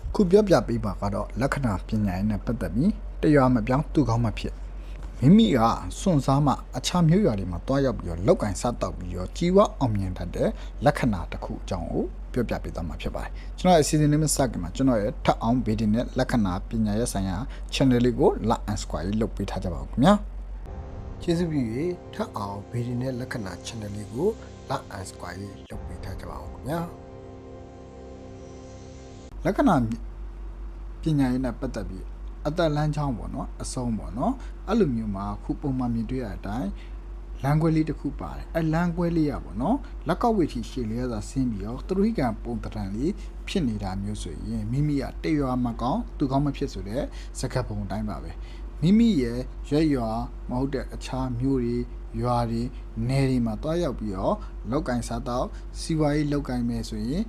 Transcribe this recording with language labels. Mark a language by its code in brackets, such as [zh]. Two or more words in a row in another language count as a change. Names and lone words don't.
[my] ခုပြောပြပေးပါကတော့လက္ခဏာပညာရေးနဲ့ပတ်သက်ပြီးတရားမပြောင်းသူကောင်းမှဖြစ်မိမိကစွန့်စားမှအခြားမျိုးရွာတွေမှာတွားရောက်ပြီး တော့လောက်ကင်စားတောက်ပြီးတော့ကြီးဝအောင်မြင်တတ်တဲ့လက္ခဏာတစ်ခုအကြောင်းကိုပြောပြပေးသွားမှာဖြစ်ပါတယ်ကျွန်တော်ရဲ့အစီအစဉ်လေးမစခင်မှာကျွန်တော်ရဲ့ထပ်အောင်ဗီဒီနဲ့လက္ခဏာပညာရေးဆိုင်ရာ channel လေးကို [en] like and subscribe [my] လုပ်ပေးထားကြပါဦးခင်ဗျာကျေးဇူးပြု၍ထပ်အောင်ဗီဒီနဲ့လက္ခဏာ channel လေးကို [en] like and subscribe [my] လုပ်ပေးထားကြပါဦးခင်ဗျာလက္ခဏာပညာရေးနဲ့ပတ်သက်ပြီးအသက်လမ်းချောင်းပေါ့နော်အ ဆုံးပေါ့နော်အဲ့လိုမျိုးမှာခုပုံမှန်မြင်တွေ့ရတဲ့အတိုင်းလမ်းခွဲလေးတစ်ခုပါတယ်အဲ့လမ်းခွဲလေးရပေါ့နော်လက်ကောက်ဝေထီရှည်လေးရသာဆင်းပြီးတော့သရုိကံပုံတံလေးဖြစ်နေတာမျိုးဆိုရင်မိမိကတရွာမကောင်းသူကောင်းမဖြစ်ဆိုတဲ့စကားပုံအတိုင်းပါပဲမိမိရဲ့ရွရွာမဟုတ်တဲ့အခြားမျိုးတွေရွာတွေနယ်တွေမှာတွားရောက်ပြီးတော့လောက်ကင်စားတော့စီဝါရေးလောက်ကင်မယ်ဆိုရင်